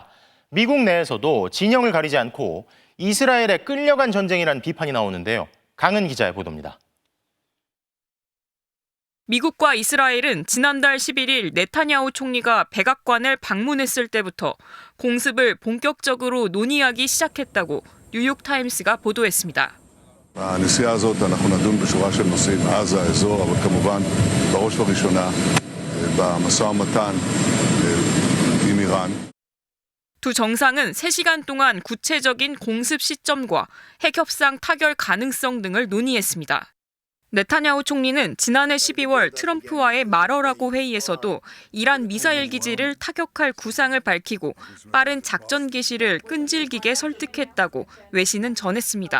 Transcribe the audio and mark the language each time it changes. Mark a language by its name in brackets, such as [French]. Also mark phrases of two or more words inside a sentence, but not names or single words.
[Korean] 미국 내에서도 진영을 가리지 않고 이스라엘에 끌려간 전쟁이라는 비판이 나오는데요. 강은 기자의 보도입니다. 미국과 이스라엘은 지난달 11일 네타냐후 총리가 백악관을 방문했을 때부터 공습을 본격적으로 논의하기 시작했다고 뉴욕타임스가 보도했습니다. [Hebrew] הנסיעה הזאת אנחנו נדון בשורה של נושאים מאז האזור, אבל כמובן בראש ובראשונה במשא ומתן עם איראן. [Korean] 두 정상은 3시간 동안 구체적인 공습 시점과 핵협상 타결 가능성 등을 논의했습니다. 네타냐후 총리는 지난해 12월 트럼프와의 말어라고 회의에서도 이란 미사일 기지를 타격할 구상을 밝히고 빠른 작전 개시를 끈질기게 설득했다고 외신은 전했습니다.